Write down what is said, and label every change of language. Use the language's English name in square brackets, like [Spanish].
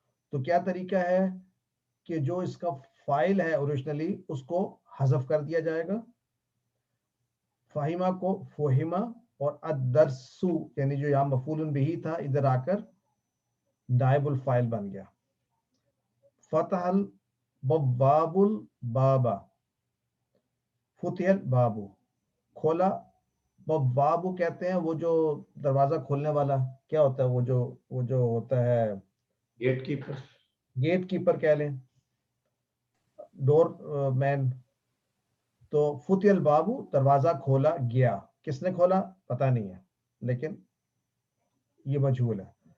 [Urdu] تو کیا طریقہ ہے کہ جو اس کا فاعل ہے اوریجنلی اس کو حذف کر دیا جائے گا، فہیمہ کو فہیمہ، اور الدرسو یعنی جو یہاں مفعول بہ تھا ادھر آ کر نائب الفاعل بن گیا. [Arabic] فتح البواب الباب، فتح الباب، [Urdu] کھولا. بواب کہتے ہیں وہ جو دروازہ کھولنے والا، کیا ہوتا ہے وہ جو ہوتا ہے [English] Gatekeeper, gatekeeper کہہ لیں، doorman. [Urdu] تو [Arabic] فتح الباب [Urdu] دروازہ کھولا گیا، کس نے کھولا پتہ نہیں ہے لیکن یہ مجہول ہے.